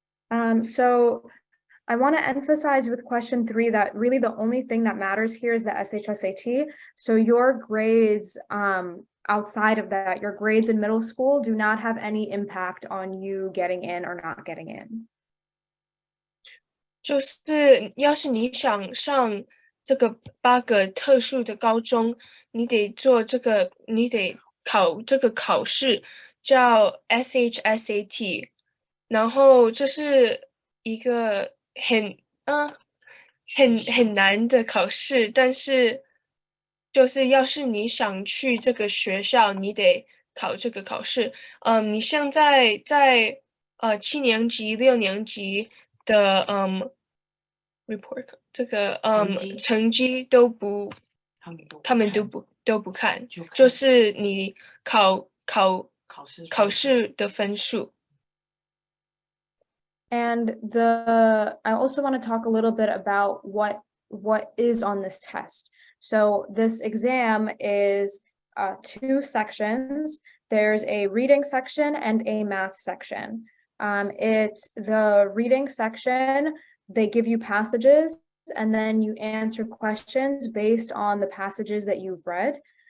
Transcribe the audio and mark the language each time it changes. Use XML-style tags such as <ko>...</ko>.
<en>So I want to emphasize with question 3 that really the only thing that matters here is the SHSAT. So your grades outside of that, your grades in middle school do not have any impact on you getting in or not getting in.</en> <zh>就是要是你想上这个8个特殊的高中，你得做这个，你得考这个考试，叫 SHSAT，然后这是一个很难的考试，但是就是要是你想去这个学校，你得考这个考试。你现在在7年级、6年级的report 这个成绩都不，他们都不看，就是你考试的分数。</zh> <en>And I also want to talk a little bit about what is on this test. So this exam is 2 sections. There's a reading section and a math section. It's the reading section, they give you passages and then you answer questions based on the passages that you've read.</en>